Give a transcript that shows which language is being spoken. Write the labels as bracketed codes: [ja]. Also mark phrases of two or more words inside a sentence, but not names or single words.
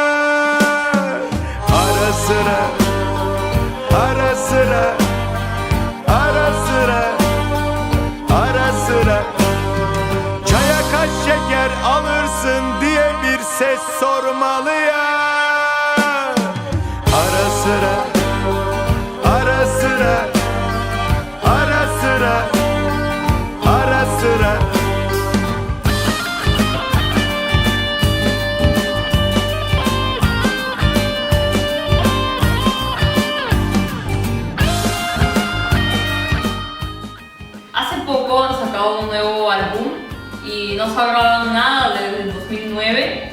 [tr] Ara sıra, ara sıra, ara sıra, ara sıra çaya kaç şeker alırsın diye bir ses sormalı ya. Ara sıra, ara sıra, ara sıra, ara sıra. [es] Hace poco han sacado un nuevo álbum y no se ha grabado nada desde el 2009.